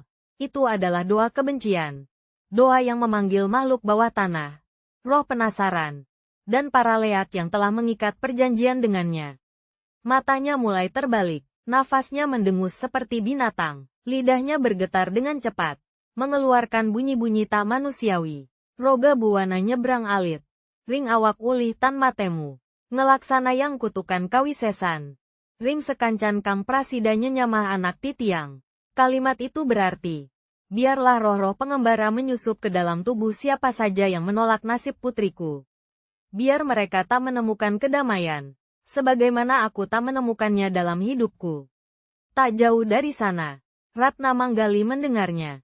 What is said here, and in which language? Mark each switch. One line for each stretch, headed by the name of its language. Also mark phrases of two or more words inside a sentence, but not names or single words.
Indonesian: Itu adalah doa kebencian. Doa yang memanggil makhluk bawah tanah, roh penasaran, dan para leak yang telah mengikat perjanjian dengannya. Matanya mulai terbalik, nafasnya mendengus seperti binatang, lidahnya bergetar dengan cepat, mengeluarkan bunyi-bunyi tak manusiawi.
Balinese: Roga buana nyebrang alit. Ring awak ulih tan matemu. Ngelaksana yang kutukan kawisesan. Ring sekancan kang prasida nyenyamah anak titiang.
Indonesian: Kalimat itu berarti, biarlah roh-roh pengembara menyusup ke dalam tubuh siapa saja yang menolak nasib putriku. Biar mereka tak menemukan kedamaian, sebagaimana aku tak menemukannya dalam hidupku. Tak jauh dari sana, Ratna Manggali mendengarnya.